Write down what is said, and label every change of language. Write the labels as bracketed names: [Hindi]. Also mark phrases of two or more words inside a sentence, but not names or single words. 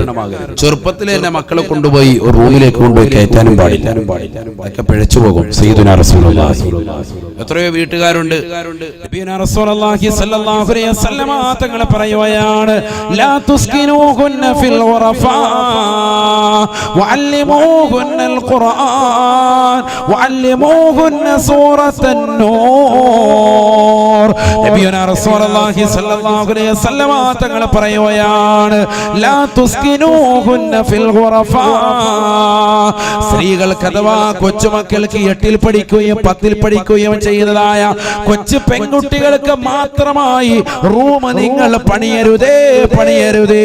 [Malayalam] ചെറുപ്പത്തിൽ തന്നെ മക്കളെ കൊണ്ടുപോയി ഒരു റൂമിലേക്ക് കൊണ്ടുപോയി കയറ്റാനും പാടില്ല. അതൊക്കെ പിഴച്ചു പോകും. [Arabic] سيدنا رسول الله. [Malayalam] എത്രയോ വീട്ടുകാരുണ്ട്. [Arabic] نبينا رسول الله صلى الله عليه وسلم [Malayalam] തങ്ങൾ പറയുകയാണ്, [Arabic] لا تسكنوهن في الغرف وعلموهن القرآن وعلموهن سورة النور. نبينا رسول الله صلى الله عليه وسلم [Malayalam] തങ്ങൾ പറയുകയാണ്, [Arabic] لا تسكنوهن في الغرف. [Malayalam] സ്ത്രീകൾക്ക് അഥവാ കൊച്ചുമക്കൾക്ക് 8ൽ പഠിക്കുകയും 10ൽ പഠിക്കുകയും ചെയ്യുന്നതായ കൊച്ചു പെൺകുട്ടികൾക്ക് മാത്രമായി റൂം നിങ്ങൾ പണിയരുതേ, പണിയരുതേ.